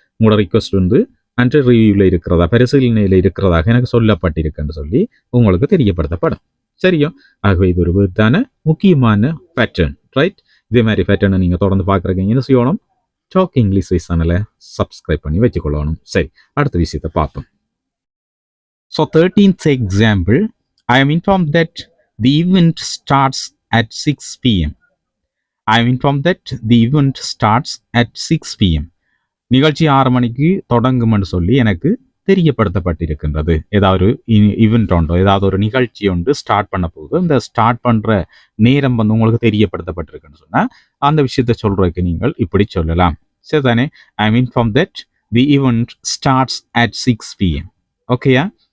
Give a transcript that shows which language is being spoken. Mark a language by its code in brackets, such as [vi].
[ta] உங்களோட ரிக்வெஸ்ட் வந்து அண்டர் ரிவ்யூவில் இருக்கிறதா, பரிசீலனையில் இருக்கிறதாக எனக்கு சொல்லப்பட்டிருக்குன்னு சொல்லி உங்களுக்கு தெரியப்படுத்தப்படும். சரியா? ஆகவே இது ஒரு விதமான முக்கியமான பேட்டர்ன். ரைட்? இதே மாதிரி பேட்டர்னை நீங்கள் தொடர்ந்து பார்க்குறீங்க, என்ன செய்யணும்? டாக் இங்கிலீஷ் சேனலை சப்ஸ்கிரைப் பண்ணி வச்சுக்கொள்ளணும். சரி, அடுத்த விஷயத்தை பார்ப்போம். So 13th example. [en] I am informed that the event starts at 6 p.m. I am informed that the event starts at 6 p.m. [ta] நிகழ்ச்சி 6 மணிக்கு தொடங்கும்னு சொல்லி எனக்கு தெரியப்படுத்தப்பட்டிருக்கின்றது. ஏதாவது ஈவெண்ட் ஒன்றோ, ஏதாவது ஒரு நிகழ்ச்சி ஒன்று ஸ்டார்ட் பண்ண போகுது, இந்த ஸ்டார்ட் பண்ணுற நேரம் வந்து உங்களுக்கு தெரியப்படுத்தப்பட்டிருக்குன்னு சொன்னால் அந்த விஷயத்தை சொல்கிறதுக்கு நீங்கள் இப்படி சொல்லலாம். சரிதானே? [en] I am inform that the event starts at 6 p.m. ஓகேயா?